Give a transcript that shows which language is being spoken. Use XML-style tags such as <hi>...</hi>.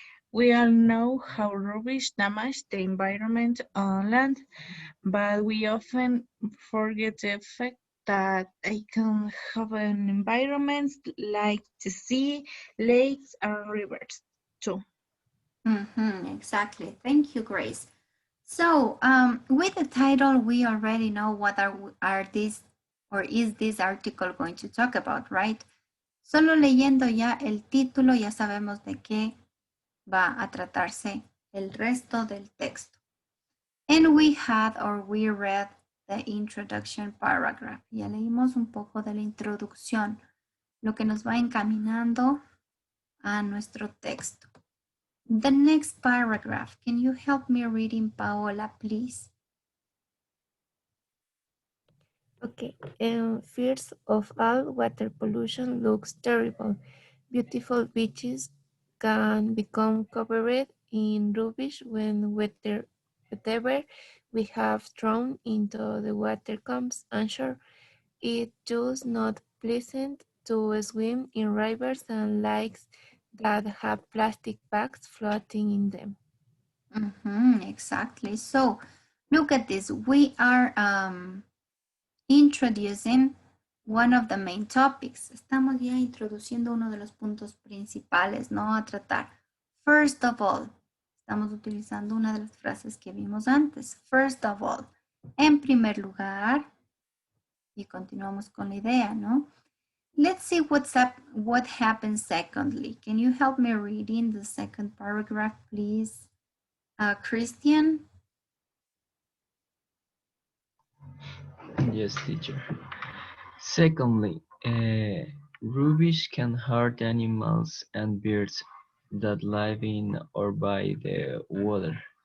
<en>We all know how rubbish damages the environment on land, but we often forget the effect that it can have on environments like the sea, lakes, and rivers too. Exactly. Thank you, Grace. So, with the title, we already know what are these or is this article going to talk about, right?</en> <es>Solo leyendo ya el título ya sabemos de qué va a tratarse el resto del texto.</es> <en>And we had or we read the introduction paragraph.</en> <es>Ya leímos un poco de la introducción, lo que nos va encaminando a nuestro texto.</es> <en>The next paragraph, can you help me reading, Paola, please? Okay. First of all, water pollution looks terrible. Beautiful beaches can become covered in rubbish when whatever we have thrown into the water comes ashore. It's just not pleasant to swim in rivers and lakes that have plastic bags floating in them. Exactly. So look at this. We are introducing one of the main topics.</en> <es>Estamos ya introduciendo uno de los puntos principales, ¿no? A tratar.</es> <en>First of all,</en> <es>estamos utilizando una de las frases que vimos antes.</es> <en>First of all,</en> <es>en primer lugar, y continuamos con la idea, ¿no?</es> <en>Let's see what happens secondly. Can you help me reading the second paragraph, please? Christian? Yes, teacher. Secondly, rubbish can hurt animals and birds that live in or by the water.</en>